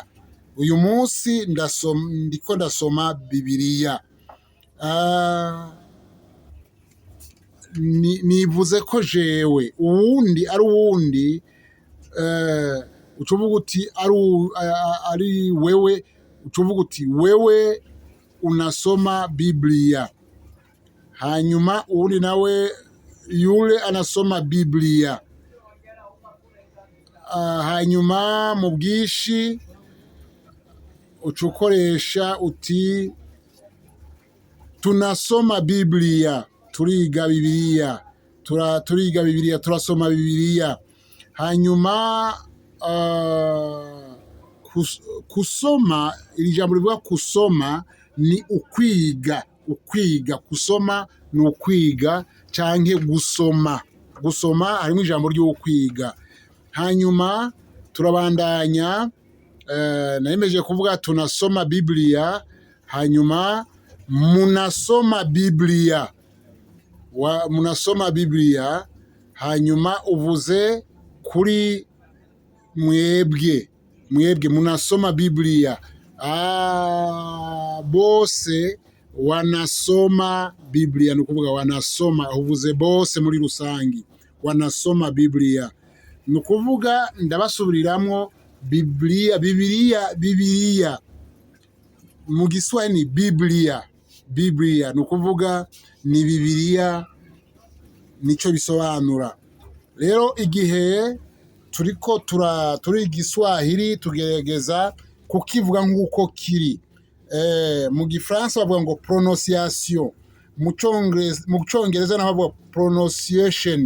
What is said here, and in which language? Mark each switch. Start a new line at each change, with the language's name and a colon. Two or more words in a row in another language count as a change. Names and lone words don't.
Rundi: Uyu munsi ndiko ndasoma Biblia. Nivuze ko jewe uwundi ari uwundi, ucuvuga uti ari wewe, ucuvuga uti wewe
Swahili: unasoma Biblia.
Rundi: Hanyuma uwundi nawe
Swahili: yule anasoma Biblia.
Rundi: Hanyuma mu bwishi ucukoresha uti
Swahili: tunasoma Biblia,
Rundi: turiga Biblia, turasoma Biblia. Hanyuma kusoma, iri jambo rivuga kusoma ni ukwiga. Kusoma ni ukwiga canke gusoma. Harimo ijambo ryo kwiga. Hanyuma turabandanya. Nayemeje kuvuga
Swahili: tunasoma Biblia. Hanyuma munasoma Biblia. Munasoma Biblia.
Rundi: Hanyuma uvuze kuri mwebwe
Swahili: munasoma Biblia. Bose wanasoma Biblia.
Rundi: Nukuvuga wanasoma, uvuze bose muri rusangi
Swahili: wanasoma Biblia.
Rundi: Nukuvuga ndabasubiriramwo Biblia mu Kiswahili Biblia nukuvuga ni Biblia, nico bisobanura. Rero igihe turiko turi Igiswahili tugerageza kukivuga nk'uko kiri. Mu Gifaransa bavuga ngo prononciation. mu Congereza naho bavuga pronunciation.